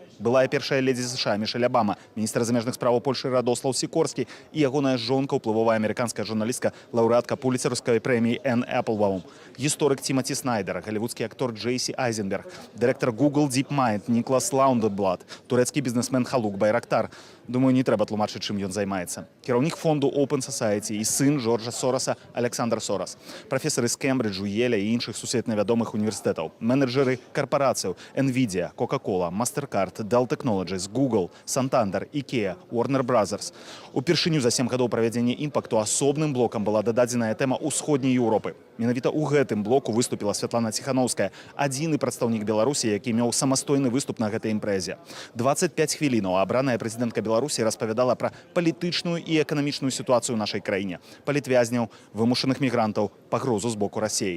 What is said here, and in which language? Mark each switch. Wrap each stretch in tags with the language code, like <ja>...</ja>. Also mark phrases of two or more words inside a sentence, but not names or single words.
<be>Былая першая ледзі США Мішэль Абама, міністр замежных справаў Польшы Радослаў Сікорскі і ягоная жонка, уплывовая амерыканская журналістка, лаўрэатка пуліцераўскай прэміі Энн Эпплбаум, гісторык Тімоті Снайдер, голливудскі актор Джейсі Айзенберг, дырэктар Google DeepMind Никлас Лаундерблат, турэцкі бізнесмен Халук Байрактар. Думаю, не трэба тлумачыць, чым ён займаецца. Кіраўнік фонду Open Society і сын Джорджа Сораса Александр Сорас. Прафесары з Кембриджу, Еля і іншых сусветна вядомых універсітэтаў. Менеджеры карпарацыяў Nvidia, Coca-Cola, Mastercard, Dell Technologies, Google, Santander, IKEA, Warner Brothers. Упершыню за 7 гадоў правядзення імпакту асобным блокам была дададзеная тэма ўсходняй Еўропы. Менавіта ў гэтым блоку выступіла Святлана Ціханаўская, адзіны прадстаўнік Беларусі, які меў самастойны выступ на гэтай імпрэзе. 25 хвілінаў абраная прэзідэнтка Беларусі распавядала пра палітычную і эканамічную сітуацыю ў нашай краіне, палітвязняў, вымушаных мігрантаў, пагрозу з боку Расіі.</be>